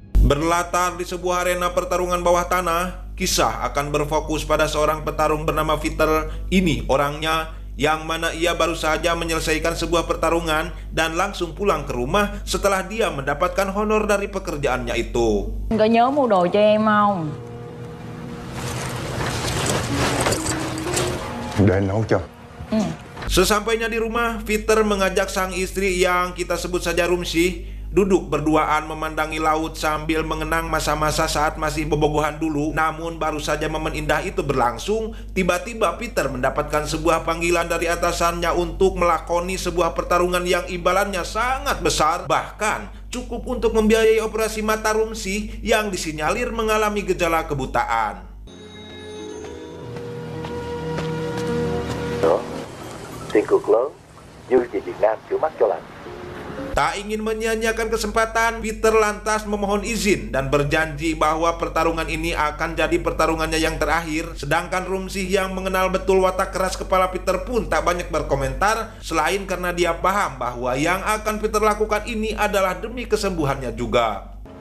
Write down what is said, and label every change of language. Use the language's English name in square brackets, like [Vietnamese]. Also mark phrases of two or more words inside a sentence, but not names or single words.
[Indonesian] Berlatar di sebuah arena pertarungan bawah tanah, kisah akan berfokus pada seorang petarung bernama Peter. Ini orangnya yang mana ia baru saja menyelesaikan sebuah pertarungan dan langsung pulang ke rumah setelah dia mendapatkan honor dari pekerjaannya itu. [Vietnamese] Có nhớ mua đồ cho em không? Để anh nấu cho. [Indonesian] Sesampainya di rumah, Peter mengajak sang istri yang kita sebut saja Rumsih duduk berduaan memandangi laut sambil mengenang masa-masa saat masih bobogohan dulu. Namun baru saja momen indah itu berlangsung, tiba-tiba Peter mendapatkan sebuah panggilan dari atasannya untuk melakoni sebuah pertarungan yang imbalannya sangat besar, bahkan cukup untuk membiayai operasi mata Rumsih yang disinyalir mengalami gejala kebutaan. [Vietnamese] Tiền cược lớn như về Việt Nam chữa mắt cho lành. [Indonesian] Tak ingin menyia-nyiakan kesempatan, Peter lantas memohon izin dan berjanji bahwa pertarungan ini akan jadi pertarungannya yang terakhir. Sedangkan Rumsih yang mengenal betul watak keras kepala Peter pun tak banyak berkomentar, selain karena dia paham bahwa yang akan Peter lakukan ini adalah demi kesembuhannya juga.